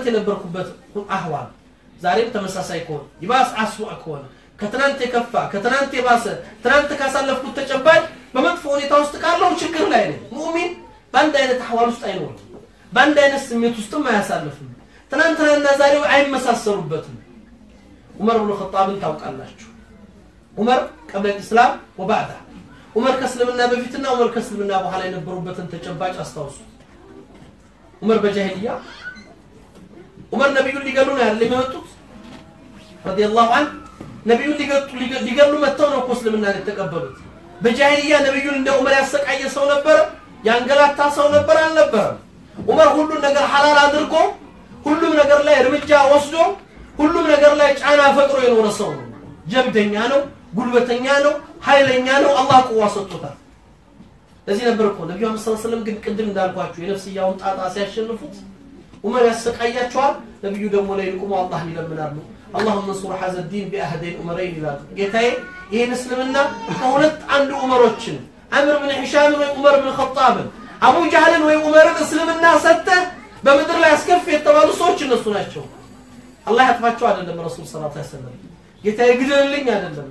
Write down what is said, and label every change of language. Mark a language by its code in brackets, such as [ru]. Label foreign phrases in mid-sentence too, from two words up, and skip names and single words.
[am] የነበርኩበት አህዋል ዛሬም ተመሳሳይ ከሆነ ይባስ አስዋ ከሆነ ከትናንት የከፋ ከትናንት የባሰ ትናንት ካሳለፍኩት ተጨባጭ በመጥፎ ሁኔታ ውስጥ ካለው ችግር ላይ ነው ሙእሚን ባንድ አይነት አህዋል ውስጥ አይኖርም ባንድ አይነት ስሜት ውስጥም አያሳልፍም ትናንትና ዛሬው አይመሳሰሉበትም ዑመር ኢብኑ ኸጣብን ታውቃላችሁ ዑመር [ar] قبل الاسلام وبعد [am] ዑመር ከእስልምና በፊትና ዑመር ከእስልምና በኋላ የነበሩበትን ተጨባጭ አስታውሱ ዑመር በጃሂልያ ዑመር ነብዩን ሊገሉ ነው ያለ የመጡት [ar] رضي الله عنه [am] ነብዩን ሊገሉ መተው ነው እስልምና የተቀበሉት በጃሂልያ ነብዩን እንደ ዑመር ያሰቃየ ሰው ነበር ያንገላታ ሰው ነበር አልነበረም ዑመር ሁሉን ነገር ሐላል አድርጎ ሁሉም ነገር ላይ እርምጃ ወስዶ ሁሉም ነገር ላይ ጫና ፈጥሮ የኖረ ሰው ነው ጀብደኛ ነው ጉልበተኛ ነው ኃይለኛ ነው አላህ ቁዋ ሰጥቶታል ለዚህ ነበር እኮ ነብዩ መሐመድ [ar] صلى الله عليه وسلم [am] ግን ቅድም እንዳልኳችሁ የነፍስያውን ጣጣ ሲያሸንፉት ዑመር ያሰቃያቸዋል ነብዩ ደግሞ ላይ ልቁሙ አላህ ይለምናሉ [ar] اللهم انصر هذا الدين باهدين عمرين [am] ይላሉ ጌታዬ ይሄን እስልምና ከሁለት አንድ ዑመሮችን አምር ኢብኑ ሂሻም ወይ ዑመር ኢብኑ ኸጣብ አቡ ጃህልን ወይ ዑመርን እስልምና ሰጠ በመድር ላይ አስከፍ የተባሉ ሰዎች እነሱ ናቸው አላህ ያጥፋቸው አይደለም ረሱል [ar] صلى الله عليه وسلم [am] ጌታዬ ግደልልኝ አይደለም